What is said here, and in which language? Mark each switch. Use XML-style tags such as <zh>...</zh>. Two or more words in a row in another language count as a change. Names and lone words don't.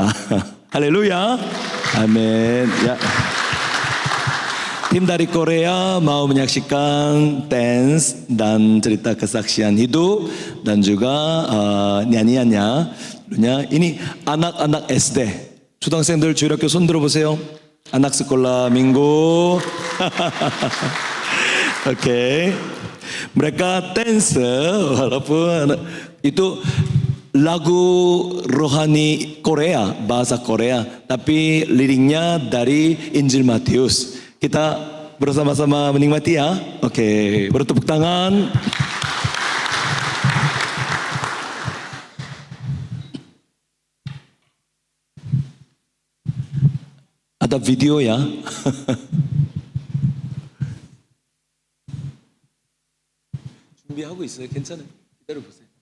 <id>Haleluya. Amin. Ya. Tim dari Korea mau menyaksikan dance dan cerita kesaksian hidup dan juga nyanyiannya. Ini anak-anak SD.</id> <ko>초등생들 주일학교 손 들어보세요.</ko> <id>아nak sekolah minggu. Oke. Mereka dance walaupun itu lagu rohani Korea, bahasa Korea, tapi liriknya dari Injil Matius. Kita bersama-sama menikmati ya. Oke, bertepuk tangan. Ada video ya.</id> <ko>준비하고 있어요. 괜찮아요. 기다려 보세요.</ko>